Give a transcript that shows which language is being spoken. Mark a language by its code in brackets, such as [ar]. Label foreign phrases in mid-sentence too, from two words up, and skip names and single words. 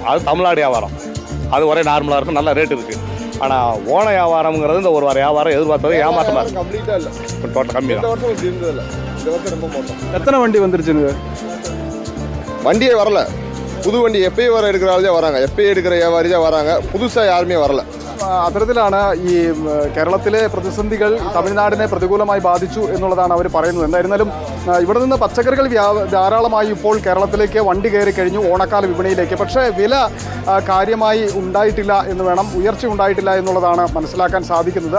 [ta] அது தமிழ்நாடு வியாபாரம், அது ஒரே நார்மலாக இருக்கும், நல்ல ரேட் இருக்குது. ஆனால் ஓன வியாபாரம்ங்கிறது இந்த ஒரு வார வியாபாரம் எதிர்பார்த்தது ஏமாற்றமாக இருக்குது. டோட்டல் கம்மியாக. எத்தனை வண்டி வந்துருச்சுங்க? வண்டியே வரல. புது வண்டி எப்பயும் வர எடுக்கிறாலே வராங்க, எப்பயும் எடுக்கிற வியாபாரி தான் வராங்க. புதுசாக யாருமே வரல. [ml] അത്തരത്തിലാണ് ഈ കേരളത്തിലെ പ്രതിസന്ധികൾ തമിഴ്നാടിനെ പ്രതികൂലമായി ബാധിച്ചു എന്നുള്ളതാണ് അവർ പറയുന്നത്. എന്തായിരുന്നാലും ഇവിടെ നിന്ന് പച്ചക്കറികൾ ധാരാളമായി ഇപ്പോൾ കേരളത്തിലേക്ക് വണ്ടി കയറി കഴിഞ്ഞു ഓണക്കാല വിപണിയിലേക്ക്. പക്ഷേ വില കാര്യമായി ഉണ്ടായിട്ടില്ല എന്ന് വേണം, ഉയർച്ച ഉണ്ടായിട്ടില്ല എന്നുള്ളതാണ് മനസ്സിലാക്കാൻ സാധിക്കുന്നത്.